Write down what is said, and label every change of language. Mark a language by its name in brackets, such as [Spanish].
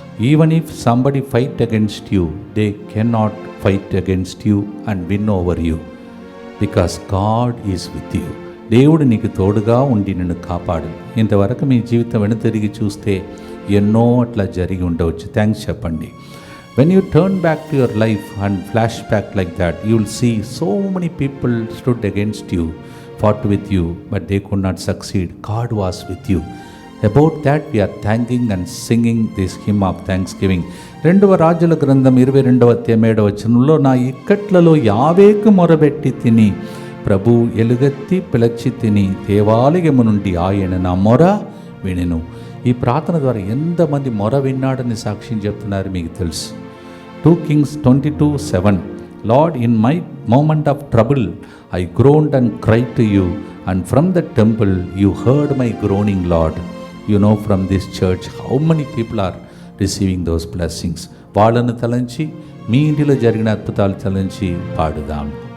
[English] Even if somebody fight against you, they can not fight against you and win over you, because God is with you. [Telugu] దేవుడు నీకు తోడుగా ఉండి నిన్ను కాపాడు. ఇంతవరకు మీ జీవితం వెనుతిరిగి చూస్తే ఎన్నో అట్లా జరిగి ఉండవచ్చు. థ్యాంక్స్ చెప్పండి. [English] When you turn back to your life and flash back like that, you will see so many people stood against you, fought with you, but they could not succeed. God was with you. About that we are thanking and singing this hymn of thanksgiving. [Telugu] 2వ రాజుల గ్రంథం 22వ అధ్యాయం 7వ వచనంలో, నా ఇక్కట్లలో యావేకు మొరబెట్టి తిని ప్రభు ఎలుగెత్తి పిలచి తిని దేవాలయము నుండి ఆయన నా మొర వినెను. ఈ ప్రార్థన ద్వారా ఎంతమంది మొర విన్నాడని సాక్ష్యం చెప్తున్నారు మీకు తెలుసు. [English] 2 Kings 22:7, Lord, in my moment of trouble I groaned and cried to you, and from the temple you heard my groaning, Lord. You know from this church how many people are receiving those blessings. [Telugu] వాళ్ళను తలంచి మీ ఇంటిలో జరిగిన అద్భుతాలు తలంచి పాడుదాం.